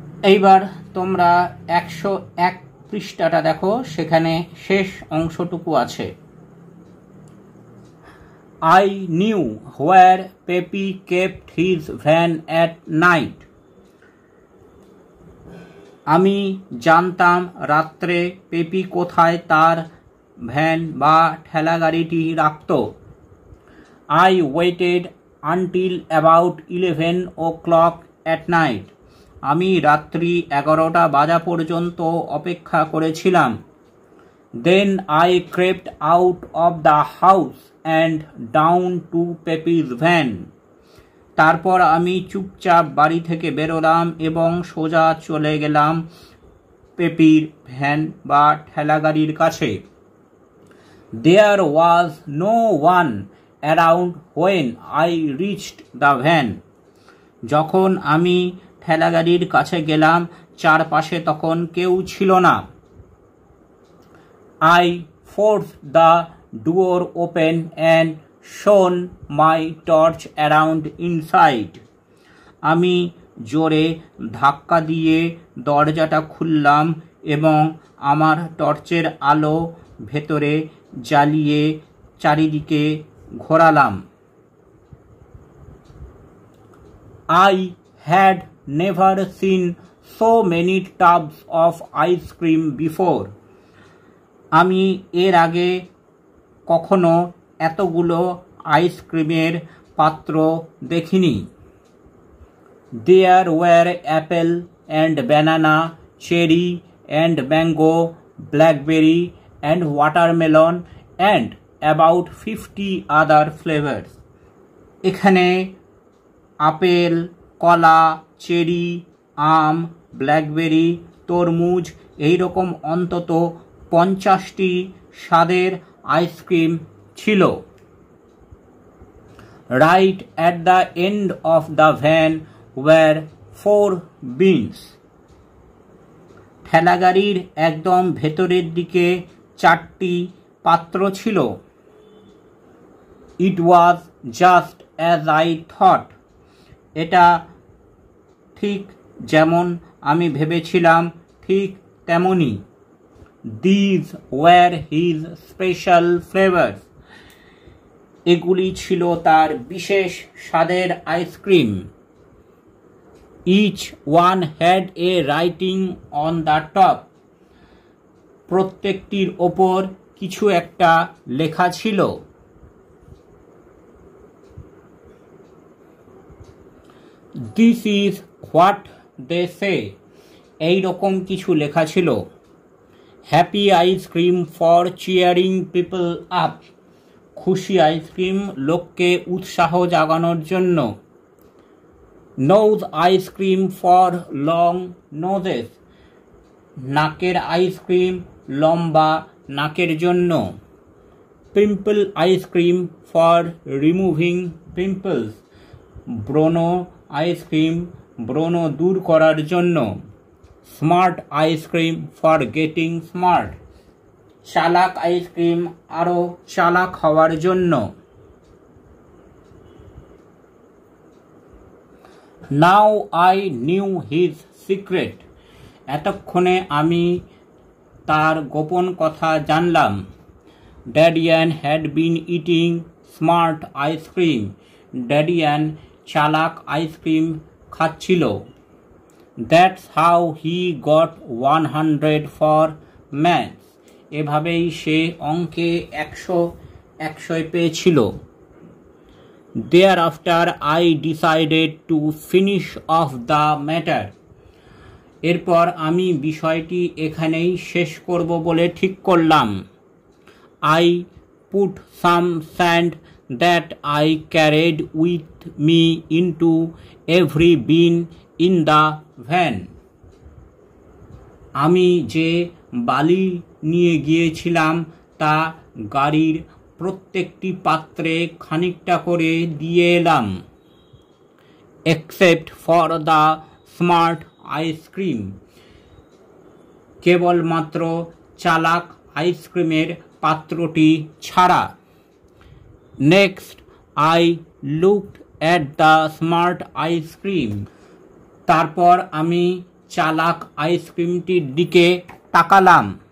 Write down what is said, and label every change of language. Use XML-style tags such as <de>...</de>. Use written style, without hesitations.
<bn>এইবার তোমরা 101 পৃষ্ঠাটা দেখো, সেখানে শেষ অংশটুকু আছে।</bn> <en>I knew where Pepe kept his van at night.</en> <bn>আমি জানতাম রাত্রে পেপি কোথায় তার ভ্যান বা ঠেলাগাড়িটি রাখত।</bn> <en>I waited until about 11 o'clock at night.</en> <bn>আমি রাত্রি 11টা বাজা পর্যন্ত অপেক্ষা করেছিলাম।</bn> <en>Then I crept out of the house and down to Pepe's van.</en> <bn>তারপর আমি চুপচাপ বাড়ি থেকে বেরোলাম এবং সোজা চলে গেলাম পেপির ভ্যান বা ঠেলাগাড়ির কাছে।</bn> <en>There was no one around when I reached the van.</en> <bn>যখন আমি ঠেলাগাড়ির কাছে গেলাম, চারপাশে তখন কেউ ছিল না।</bn> <en>I forced the door open and shone my torch around inside.</en> <bn>আমি জোরে ধাক্কা দিয়ে দরজাটা খুললাম এবং আমার টর্চের আলো ভেতরে জ্বালিয়ে চারিদিকে ঘোরালাম।</bn> <en>I had never seen so many tubs of ice cream before.</en> <bn>আমি এর আগে কখনো এতগুলো আইসক্রিমের পাত্র দেখিনি।</bn> <en>There were apple and banana, cherry and mango, blackberry and watermelon and about 50 other flavors.</en> <bn>এখানে আপেল, কলা, চেরি, আম, ব্ল্যাকবেরি, তরমুজ এইরকম অন্তত 50টি স্বাদের আইসক্রিম ছিল।</bn> <en>Right at the end of the van were 4 bins.</en> <bn>ঠেলাগাড়ির একদম ভেতরের দিকে 4টি পাত্র ছিল।</bn> <en>It was just as I thought.</en> <bn>এটা ঠিক যেমন আমি ভেবেছিলাম, ঠিক তেমনি।</bn> <en>These were his special flavors.</en> <bn>এগুলি ছিল তার বিশেষ স্বাদের ice cream.</bn> <en>Each one had a writing on the top.</en> <bn>প্রত্যেকটির ওপর কিছু একটা লেখা ছিল।</bn> <en>This is what they say.</en> <bn>এই রকম কিছু লেখা ছিল।</bn> <en>Happy ice cream for cheering people up.</en> <bn>খুশি আইসক্রিম লোককে উৎসাহ জাগানোর জন্য।</bn> <en>Nose ice cream for long noses.</en> <bn>নাকের আইসক্রিম লম্বা নাকের জন্য।</bn> <en>Pimple ice cream for removing pimples.</en> <bn>ব্রণ আইসক্রিম ব্রণ দূর করার জন্য।</bn> <en>Smart ice cream for getting smart.</en> <bn>চালাক আইসক্রিম আরো চালাক হওয়ার জন্য।</bn> <en>Now I knew his secret.</en> <bn>এতক্ষণে আমি তার গোপন কথা জানলাম।</bn> <en>Dadian had been eating smart ice cream.</en> <bn>Dadian চালাক আইসক্রিম খাচ্ছিল।</bn> <en>That's how he got 100 for maths.</en> <bn>এভাবেই সে অঙ্কে 100 পেয়েছিল।</bn> <en>Thereafter I decided to finish off the matter.</en> <bn>এরপর আমি বিষয়টি এখানেই শেষ করব বলে ঠিক করলাম।</bn> <en>I put some sand that I carried with me into every bin in the van.</en> <bn>আমি যে বালি নিয়ে গিয়েছিলাম তা গাড়ির প্রত্যেকটি পাত্রে খানিকটা করে দিয়ে এলাম।</bn> <en>Except for the smart ice cream.</en> <bn>কেবলমাত্র চালাক আইসক্রিমের পাত্রটি ছাড়া।</bn> <en>Next, I looked at the smart ice cream.</en> <bn>তারপর আমি চালাক আইসক্রিমটির দিকে তাকালাম।</bn>